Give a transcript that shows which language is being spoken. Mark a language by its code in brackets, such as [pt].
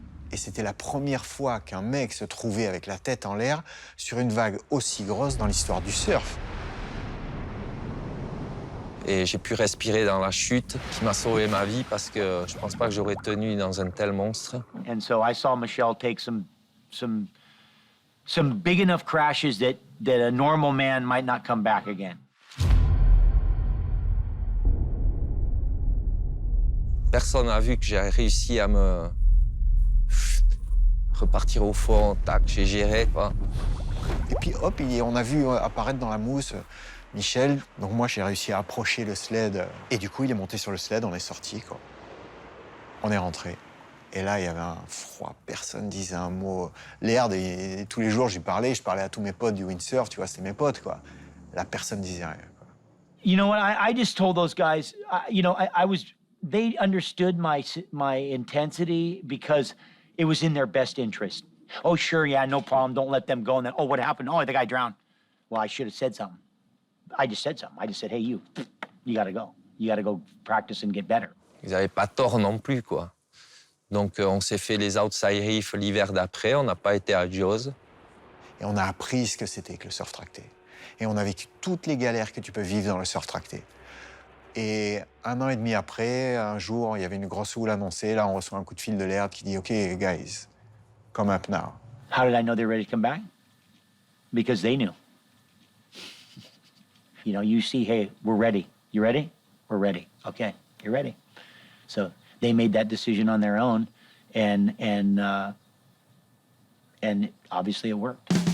[fr] Et c'était la première fois qu'un mec se trouvait avec la tête en l'air sur une vague aussi grosse dans l'histoire du surf. Et j'ai pu respirer dans la chute, qui m'a sauvé ma vie parce que je pense pas que j'aurais tenu dans un tel monstre. [en] And so I saw Michel take some big enough crashes that a normal man might not come back again. [fr] Personne n'a vu que j'ai réussi à me repartir au fond, tac, j'ai géré, quoi. Et puis hop, on a vu apparaître dans la mousse Michel. Donc moi, j'ai réussi à approcher le sled. Et du coup, il est monté sur le sled, on est sorti, quoi. On est rentré. Et là, il y avait un froid, personne disait un mot. Laird, tous les jours, je parlais à tous mes potes du windsurf, tu vois, c'était mes potes, quoi. Là, personne disait rien. [en] You know what? I just told those guys, they understood my intensity because it was in their best interest. Oh, sure, yeah, no problem. Don't let them go. And then, oh, what happened? Oh, the guy drowned. Well, I should have said something. I just said something. I just said, hey, you gotta go. You gotta go practice and get better. [fr] Ils n'avaient pas tort non plus, quoi. Donc, on s'est fait les outside reefs l'hiver d'après. On n'a pas été à Jaws. Et on a appris ce que c'était que le surf tracté. Et on a vécu toutes les galères que tu peux vivre dans le surf tracté. Et 1 an et demi après, un jour, il y avait une grosse houle annoncée. Là, on reçoit un coup de fil de Laird qui dit « [en] OK, guys, come up now ». How did I know they were ready to come back? Because they knew. You see, hey, we're ready. You ready? We're ready. Okay, you're ready. So they made that decision on their own, and obviously it worked.